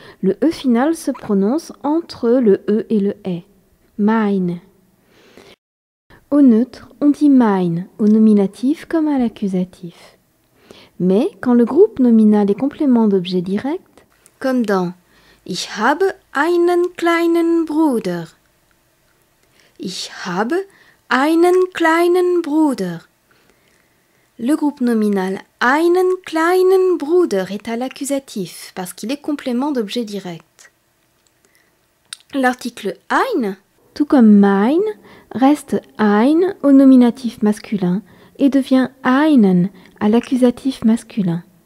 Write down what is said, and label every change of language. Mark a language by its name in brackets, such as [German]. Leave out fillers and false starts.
[French] Le E final se prononce entre le E et le E. Mein. Au neutre, on dit mein, au nominatif comme à l'accusatif. Mais quand le groupe nominal est complément d'objet direct, comme dans [German] Ich habe einen kleinen Bruder. Ich habe einen kleinen Bruder. [French] Le groupe nominal [German] einen kleinen Bruder [French] est à l'accusatif parce qu'il est complément d'objet direct. L'article ein, tout comme mein, reste ein au nominatif masculin et devient einen à l'accusatif masculin.